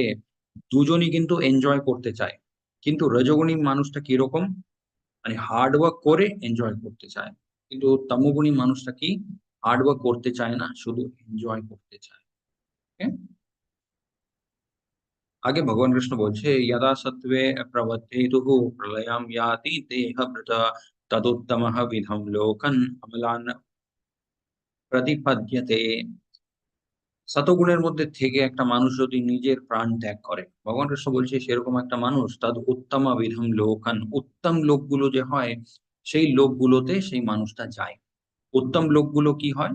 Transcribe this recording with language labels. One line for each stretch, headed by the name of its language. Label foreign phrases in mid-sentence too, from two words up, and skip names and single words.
Bangla: দুজনই কিন্তু এনজয় করতে চায়। কিন্তু রজোগুণী মানুষটা কিরকম? মানে
English: hard work
Bangla: করে এনজয় করতে চায়। কিন্তু তমোগুণী মানুষটা কি?
English: hard work
Bangla: করতে চায় না, শুধু এনজয় করতে চায়। ওকে? আগে ভগবান কৃষ্ণ বলছে,
Sanskrit: "যদা সত্ত্বে প্রবর্ধেতুঃ প্রলয়ং याति देहभृता तदुत्तमः विधं लोकन् अमलान् প্রতিপদ্যতে।"
Bangla: শতগুণের মধ্যে থেকে একটা মানুষ যদি নিজের প্রাণ ত্যাগ করে, ভগবান কৃষ্ণ বলছে সেরকম একটা মানুষ
Sanskrit: তদ উত্তমা বিধম লোকান,
Bangla: উত্তম লোকগুলো যে হয়, সেই লোকগুলোতে সেই মানুষটা যায়। উত্তম লোকগুলো কি হয়?